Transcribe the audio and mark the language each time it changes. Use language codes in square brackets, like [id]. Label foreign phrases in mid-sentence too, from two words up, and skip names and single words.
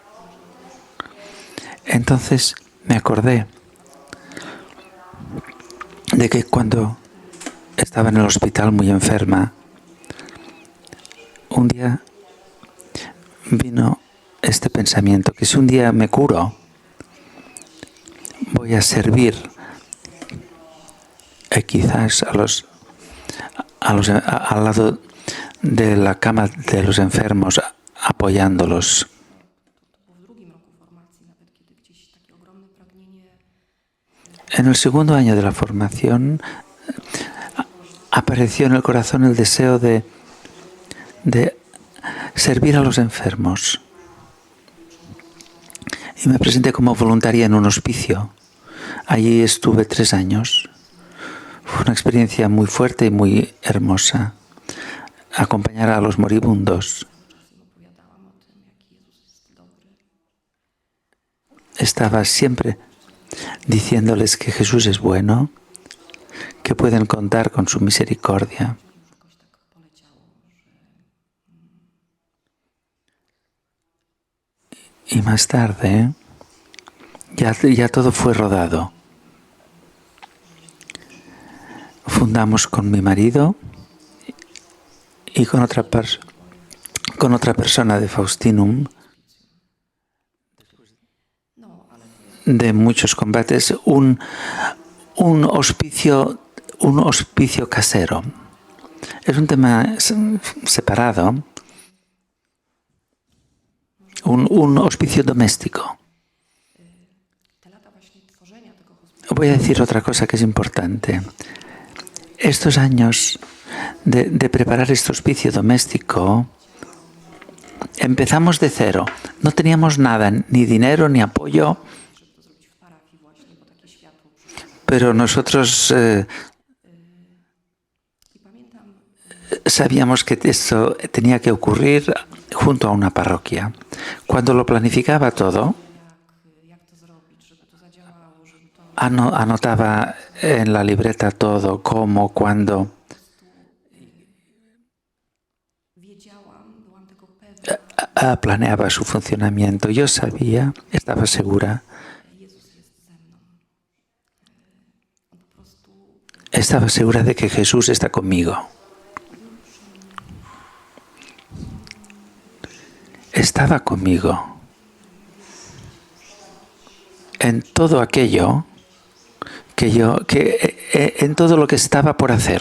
[es] Entonces me acordé de que cuando estaba en el hospital muy enferma, un día vino este pensamiento, que si un día me curo, voy a servir quizás al lado de la cama de los enfermos, apoyándolos. [pl] to było w drugim roku formacji, nawet kiedy gdzieś takie ogromne pragnienie [es] En el segundo año de la formación apareció en el corazón el deseo de servir a los enfermos. Y me presenté como voluntaria en un hospicio. Allí estuve 3 años. Fue una experiencia muy fuerte y muy hermosa. Acompañar a los moribundos. [pl] czasem opowiadałam o tym, jaki Jezus jest dobry. [es] Estaba siempre diciéndoles que Jesús es bueno, que pueden contar con su misericordia. [pl] Już jakoś tak poleciało, że [es] Y más tarde, ya todo fue rodado. Fundamos con mi marido y con otra persona de Faustinum, [pl] no, ale to jest [es] de muchos combates, un hospicio casero. Es un tema separado, un hospicio doméstico. [pl] te lata właśnie tworzenia tego hospitala. [es] Voy a decir otra cosa que es importante. Estos años de preparar este hospicio doméstico, empezamos de cero. No teníamos nada, ni dinero, ni apoyo, [pl] Żeby to zrobić w parafii właśnie, bo takie światło przyszło. [es] pero nosotros [pl] I pamiętam, [es] sabíamos que esto tenía que ocurrir junto a una parroquia. Cuando lo planificaba todo, [pl] jak to zrobić, żeby to zadziałało, żeby to [es] anotaba en la libreta todo, cómo, cuándo. [pl] wiedziałam, byłam tego pewna, [es] Planeaba su funcionamiento. Yo sabía, estaba segura, [pl] Jezus jest ze mną. On po prostu [es] estaba segura de que Jesús está conmigo. Estaba conmigo en todo aquello en todo lo que estaba por hacer.